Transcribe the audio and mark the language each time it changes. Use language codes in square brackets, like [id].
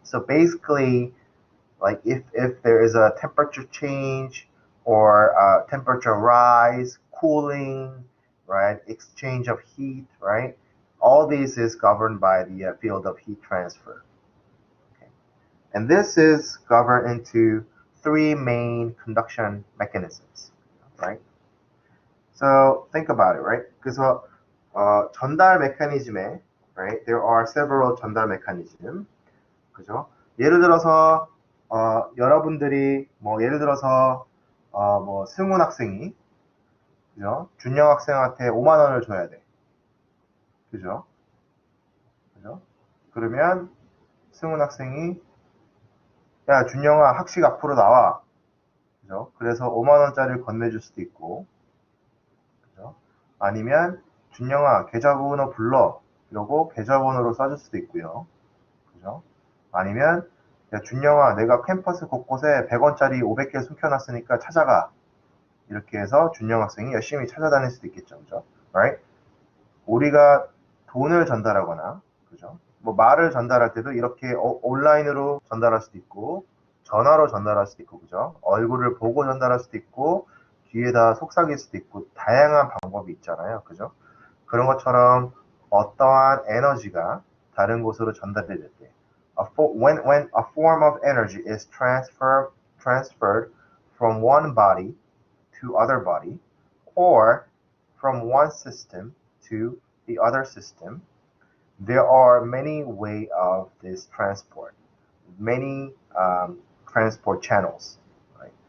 [en] So basically, like if there is a temperature change or temperature rise, cooling, right, exchange of heat, right, all these is governed by the field of heat transfer. Okay. And this is governed into three main conduction mechanisms, right? So think about it, right? Because [ko] 전달 메커니즘에, right? [en] There are several 전달 mechanism. [ko] 그죠? 예를 들어서 여러분들이 뭐 예를 들어서 뭐 승훈 학생이 그죠? 준영 학생한테 5만 원을 줘야 돼. 그죠? 그죠? 그러면 승훈 학생이 야 준영아 학식 앞으로 나와. 그죠? 그래서 5만 원짜리를 건네줄 수도 있고, 그죠? 아니면 준영아 계좌번호 불러. 이러고 계좌번호로 써줄 수도 있고요. 그죠? 아니면 야 준영아 내가 캠퍼스 곳곳에 100원짜리 500개 숨겨놨으니까 찾아가. 이렇게 해서 준영 학생이 열심히 찾아다닐 수도 있겠죠. 그죠? Right? 우리가 돈을 전달하거나, 그죠? 뭐 말을 전달할 때도 이렇게 온라인으로 전달할 수도 있고, 전화로 전달할 수도 있고, 그죠? 얼굴을 보고 전달할 수도 있고, 뒤에다 속삭일 수도 있고, 다양한 방법이 있잖아요. 그죠? 그런 것처럼 어떠한 에너지가 다른 곳으로 전달이 될 때, [en] when a form of energy is transferred from one body to other body, or from one system to the other system, there are many ways of this transport, many transport channels. Right?